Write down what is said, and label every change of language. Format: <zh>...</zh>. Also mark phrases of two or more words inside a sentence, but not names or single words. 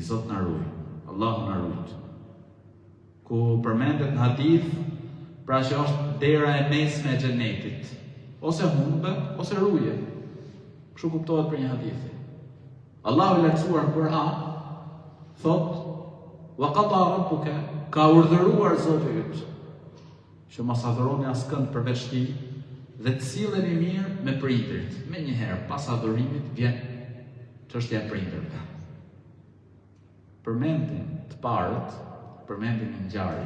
<sq>Zot na ruaj, Allahu na ruaj. Ku përmendet në hadith, pra që është dera e mesme e xhenetit, ose humbe ose ruje. Kështu kuptohet për një hadith. Allahu i lartësuar në Kur'an thot:</sq> <ar>"وقضى ربك",</ar> <sq>ka urdhëruar Zoti yt që mos adhuroni askënd përveç tij dhe të silleni mirë me prindrit. Me njëherë pas adhurimit vjen çështja e prindërve. Përmendin të parët, përmendin në ngjarje.</sq>